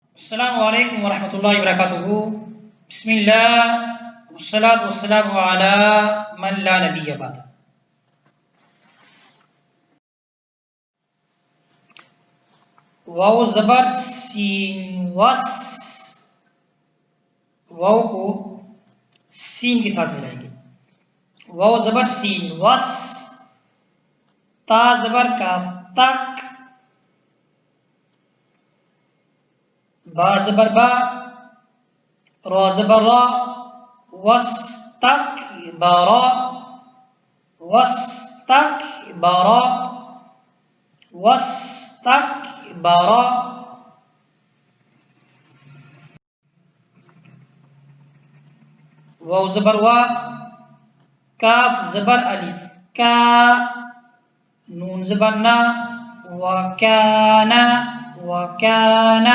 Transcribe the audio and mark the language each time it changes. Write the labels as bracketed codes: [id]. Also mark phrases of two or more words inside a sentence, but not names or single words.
[ar] السلام علیکم ورحمۃ اللہ وبرکاتہ۔ بسم اللہ والصلاة والسلام علی من لا نبی بعد۔ [ur] واو زبر سین وس، واو کو سین کے ساتھ ملائیں گے۔ واو زبر سین وس، تا زبر کاف تک، با زبر با، را زبر را، [ar] واستکبر، واستکبر، واستکبر۔ [ur] واو زبر وا، کاف زبر الف کا، نون زبر نا، [ar] وکانا، وکانا۔